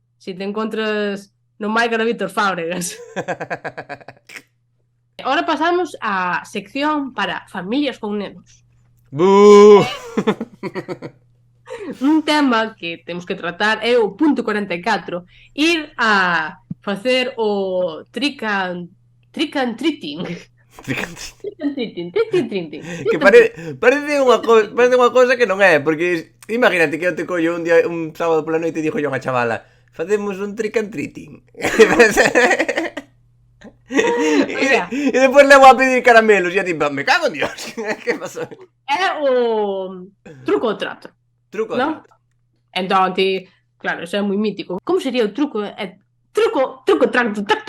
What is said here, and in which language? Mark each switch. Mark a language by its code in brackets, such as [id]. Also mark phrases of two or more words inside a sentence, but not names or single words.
[gl] Si te encontras Non vai cara Víctor Fábregas. Ahora pasamos á sección para familias con nenos. ¡Bú! Un tema que temos que tratar é o punto 44, ir a facer o [en] trick and treating. Trick and treating. [gl] Que parece unha cosa que non é, porque imagínate que eu te collo un sábado pola noite e dixo yo a unha chavala, facemos un [en] trick and treating. [gl] E depois levo a pedir caramelos e a tipo, [es] me cago en Dios. [gl] Que pasou? É o truco ou trato. Truco ou ¿no? trato. Entón, ti, claro, eso é moi mítico. Como sería o truco? Truco, trato,